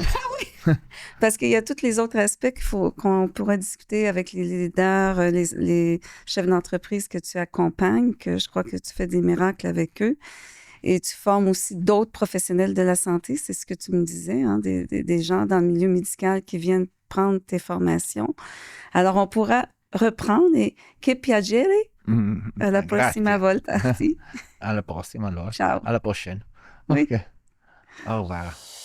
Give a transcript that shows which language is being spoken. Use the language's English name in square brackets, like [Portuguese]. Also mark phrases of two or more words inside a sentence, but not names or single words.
[French] parce qu'il y a tous les autres aspects qu'on pourrait discuter avec les leaders, les chefs d'entreprise que tu accompagnes, que je crois que tu fais des miracles avec eux. Et tu formes aussi d'autres professionnels de la santé, c'est ce que tu me disais, hein, des gens dans le milieu médical qui viennent prendre tes formations. Alors, on pourra reprendre et [Italian] che piacere, alla prossima Grazie. volta. Si. Alla prossima allora. Ciao. [French] Alla prochaine. Oui. OK. Au revoir.